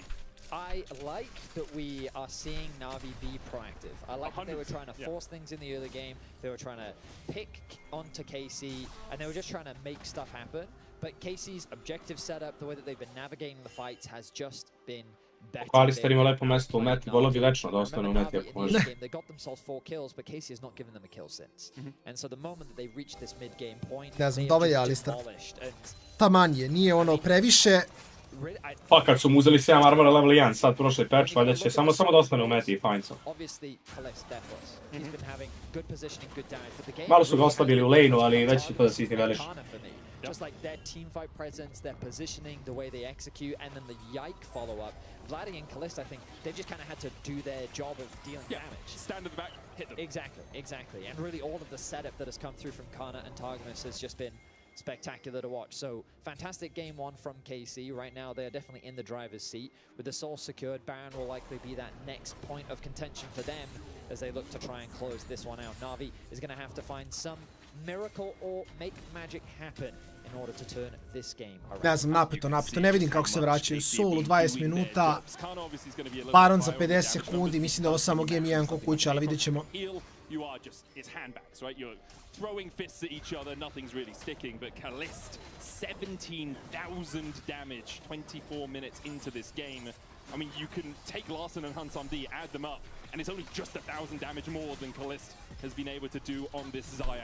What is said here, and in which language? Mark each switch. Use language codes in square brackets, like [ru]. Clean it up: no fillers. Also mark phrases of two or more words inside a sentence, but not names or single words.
[en] I like that we are seeing Navi be proactive. I like that they were trying to force things in the early game. They were trying to pick onto KC, and they were just trying to make stuff happen. But KC's objective setup, the way that they've been navigating the fights, has just been better. [sr] Alistair ima lepo mesto u meti, volio bi večno da ostane u meti ako može. [en] They got themselves 4 kills, but KC has not given them a kill since. And so the moment that they reach this mid-game point, [sr] ne znam, dobar je Alistair. Taman je, nije ono previše. Pa kad su mu uzeli 7 armora level 1, sad prošli patch, valjda će samo da ostane u meti i fajn sam. Malo su ga oslabili u lane-u, ali već će to da se izniveliš. [en] Just like their team fight presence, their positioning, the way they execute, and then the Yike follow-up. Vladdy and Kalista, I think, they've just kind of had to do their job of dealing damage. Stand at the back, hit them. Exactly. And really all of the setup that has come through from Kana and Targamas has just been spectacular to watch. So fantastic game one from KC. Right now they are definitely in the driver's seat. With the soul secured, Baron will likely be that next point of contention for them as they look to try and close this one out. Navi is going to have to find some miracle or make magic happen in order to turn this game around. [sr] Ne znam, napeto, ne vidim kako se vraćaju. Soul u 20 minuta, Baron za 50 sekundi, mislim da je ovo samo game 1 ko kuća, ali vidjet ćemo. [en] You are just, it's handbags, right? You're throwing fists at each other, nothing's really sticking, but Kalist, 17,000 damage, 24 minutes into this game. I mean, you can take Larson and Hansom D, add them up, and it's only just 1,000 damage more than Kalist has been able to do on this Xayah.